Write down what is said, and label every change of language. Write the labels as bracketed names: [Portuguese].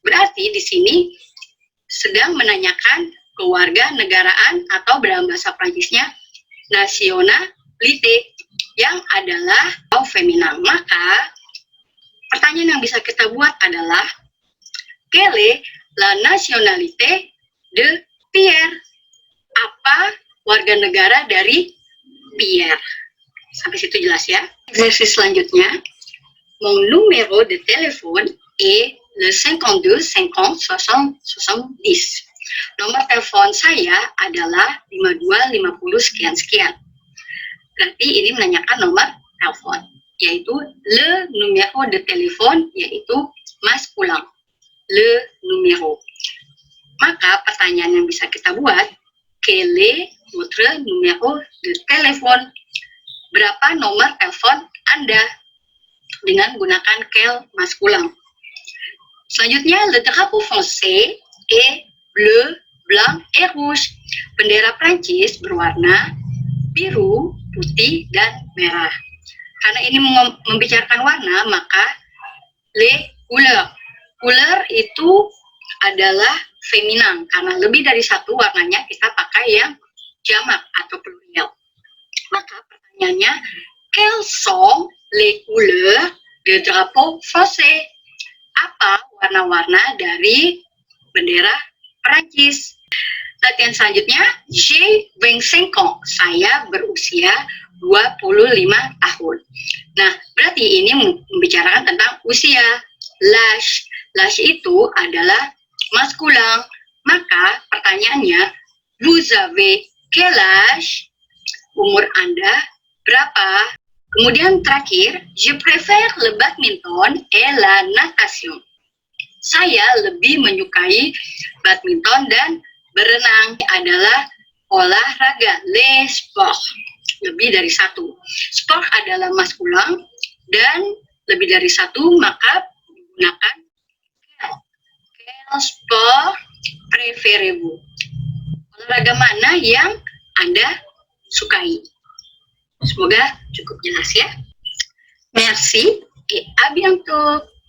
[Indonesian] Berarti di sini sedang menanyakan keluarga negaraan atau dalam bahasa Prancisnya nationalité yang adalah feminan. Maka pertanyaan yang bisa kita buat adalah [French] quelle est la nationalité de Pierre? [Indonesian] Apa warga negara dari Pierre? Sampai situ jelas ya. Eksersis selanjutnya, [French] mon numéro de téléphone est le 52 50 60 70. [Indonesian] Nomor telepon saya adalah 52 50 sekian sekian. Berarti ini menanyakan nomor telepon, yaitu le numéro de téléphone, yaitu maskulang, le numéro. Maka pertanyaan yang bisa kita buat, [French] quel est votre numéro de téléphone? [Indonesian] Berapa nomor telepon Anda? Dengan menggunakan quel maskulang. [French] Selanjutnya, le drapeau français est bleu, blanc, et rouge. [Indonesian] Bendera Prancis berwarna biru, putih, dan merah. Karena ini membicarakan warna, maka les couleurs. Couleur itu adalah feminan, karena lebih dari satu warnanya kita pakai yang jamak atau plurial. Maka pertanyaannya, [French] quelles sont les couleurs de drapeau français? [Indonesian] Apa warna-warna dari bendera Perancis? Latihan selanjutnya, [French] j'ai 25 ans. [Indonesian] Saya berusia 25 tahun. Nah, berarti ini membicarakan tentang usia. L'âge. L'âge itu adalah maskulang. Maka pertanyaannya, [French] vous avez quel âge? [Indonesian] Umur Anda berapa? Kemudian terakhir, [French] je préfère le badminton et la natation. [Indonesian] Saya lebih menyukai badminton dan berenang. Adalah olahraga, les sports. Lebih dari satu. Sport adalah maskulang dan lebih dari satu, maka menggunakan [French] quel sport préférez-vous? [Indonesian] Olahraga mana yang Anda sukai? Semoga cukup jelas ya. [French] Merci et à bientôt.